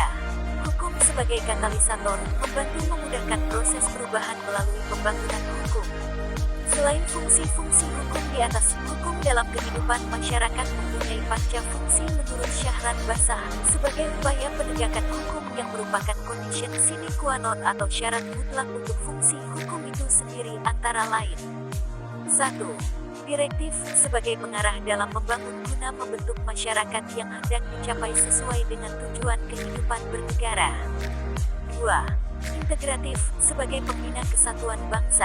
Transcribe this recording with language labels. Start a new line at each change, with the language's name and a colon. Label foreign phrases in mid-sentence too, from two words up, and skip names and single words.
Indonesian: Hukum sebagai katalisator, membantu memudahkan proses perubahan melalui pembangunan hukum. Selain fungsi-fungsi hukum di atas, hukum dalam kehidupan masyarakat mempunyai panca fungsi menurut Syahran Basah sebagai upaya penegakan hukum yang merupakan condition
Latin: sine qua non
Indonesian: atau syarat mutlak untuk fungsi hukum itu sendiri, antara lain 1. Direktif sebagai pengarah dalam membangun guna membentuk masyarakat yang hendak dicapai sesuai dengan tujuan kehidupan bernegara. 2. Integratif sebagai pembina kesatuan bangsa.